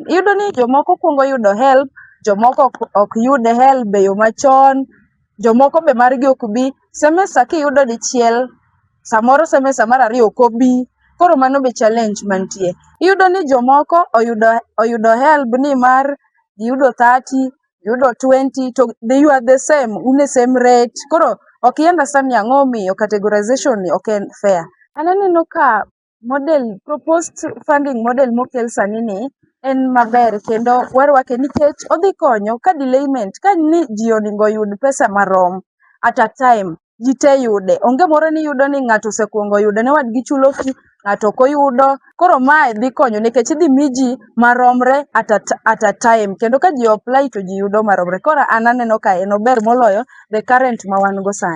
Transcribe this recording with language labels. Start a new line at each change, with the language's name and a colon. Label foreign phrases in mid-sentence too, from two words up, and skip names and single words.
Luo (Kenya and Tanzania): Iyudo ni jomoko kuongo yudo HELB, jomoko ok yud HELB e yo machon, jomoko be margi ok bi. Semester kiyudo dichiel, samoro semester mar ariyo ok obi. Koro mano be challenge mantie. Iyudo ni jomoko oyudo HELB ni mar giyudo 30, giyudo 20 to
English: you are the same,
Luo (Kenya and Tanzania): une same rate. Koro ok i understand ni ang'o omiyo categorization ni ok en fair. Aneno ka
English: proposed funding model
Luo (Kenya and Tanzania): mokel sani ni en maber kendo warwake nikech odhi konyo ka delayment ka ni ji onego yud pesa marom
English: at a time
Luo (Kenya and Tanzania): ji te yude. Onge moro ni yudo ni ng'ato osekuongo yudo ne wadgi chulo fee, ng'ato ok oyudo. Koro mae dhi konyo nikech idhi mi ji maromre
English: at a time
Luo (Kenya and Tanzania): kendo ka ji apply to ji yudo maromre. Koro an aneno ka en ober moloyo
English: the current
Luo (Kenya and Tanzania): ma wan go sani.